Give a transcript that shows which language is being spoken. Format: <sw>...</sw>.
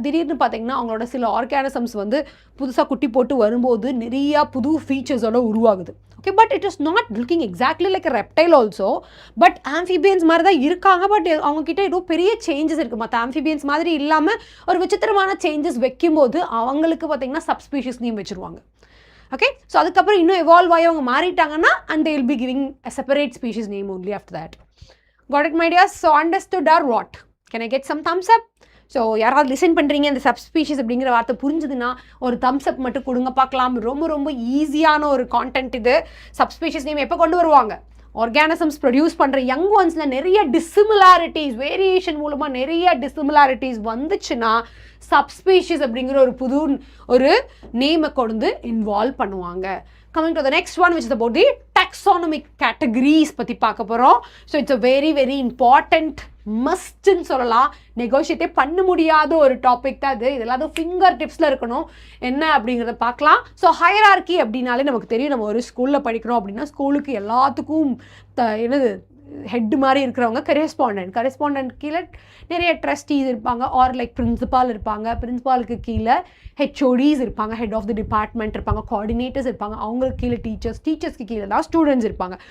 <ta>திடீர்னு பார்த்தீங்கன்னா அவங்களோட சில ஆர்கானிசம்ஸ் வந்து புதுசாக குட்டி போட்டு வரும்போது நிறையா புது ஃபீச்சர்ஸோட உருவாகுது.</ta> <en>Okay, but it is not looking exactly like reptile also.</en> <ta>But amphibians மாதிரி தான் இருக்காங்க. பட் அவங்கக்கிட்ட ஏதோ பெரிய சேஞ்சஸ் இருக்குது. மற்ற ஆம்ஃபிபியன்ஸ் மாதிரி இல்லாமல் ஒரு விசித்திரமான சேஞ்சஸ் வைக்கும்போது அவங்களுக்கு பார்த்தீங்கன்னா சப்ஸ்பீஷீஸ் நேம் வச்சுருவாங்க. ஓகே, ஸோ அதுக்கப்புறம் இன்னும் எவால்வ் ஆகி அவங்க மாறிட்டாங்கன்னா</ta> <en>and they will be giving a separate species name only after that. Got it my dears? So understood or what? Can I get some thumbs up?</en> <ta>So யாராவது listen பண்ணுறீங்க, இந்த subspecies அப்படிங்கிற வார்த்தை புரிஞ்சுதுன்னா ஒரு தம்ஸ் அப் மட்டும் கொடுங்க பார்க்கலாம். ரொம்ப ரொம்ப ஈஸியான ஒரு கான்டென்ட் இது. சப்ஸ்பீஷீஸ் நேம் எப்போ கொண்டு வருவாங்க? ஆர்கானிசம்ஸ் ப்ரொடியூஸ் பண்ணுற யங் ஒன்ஸில் நிறைய டிசிமிலாரிட்டிஸ், வேரியேஷன் மூலமாக நிறைய டிசிமிலாரிட்டிஸ் வந்துச்சுன்னா சப்ஸ்பீஷிஸ் அப்படிங்கிற ஒரு நேமை கொண்டு இன்வால்வ் பண்ணுவாங்க.</ta> <en>Coming to the next one, which is about the taxonomic categories</en> <ta>பற்றி பார்க்க போகிறோம்.</ta> <en>so it's a very very important</en> <ta>மஸ்ட்ன்னு சொல்லலாம், நெகோஷியேட்டே பண்ண முடியாத ஒரு டாபிக் தான் இது. இதெல்லாம் ஃபிங்கர் டிப்ஸில் இருக்கணும். என்ன அப்படிங்கிறத பார்க்கலாம். ஸோ ஹையரார்கி அப்படின்னாலே நமக்கு தெரியும், நம்ம ஒரு ஸ்கூலில் படிக்கிறோம் அப்படின்னா ஸ்கூலுக்கு எல்லாத்துக்கும் என்னது ஹெட் மாதிரி இருக்கிறவங்க கரெஸ்பாண்டன்ட் கீழே நிறைய ட்ரஸ்டீஸ் இருப்பாங்க, ஆர் லைக் பிரின்சிபால் இருப்பாங்க, பிரின்சிபாலுக்கு கீழே ஹெச்ஓடிஸ் இருப்பாங்க, ஹெட் ஆஃப் தி டிபார்ட்மெண்ட் இருப்பாங்க, கோஆர்டினேட்டர்ஸ் இருப்பாங்க, அவங்களுக்கு கீழே டீச்சர்ஸ்க்கு கீழே தான் ஸ்டூடெண்ட்ஸ் இருப்பாங்க.</ta>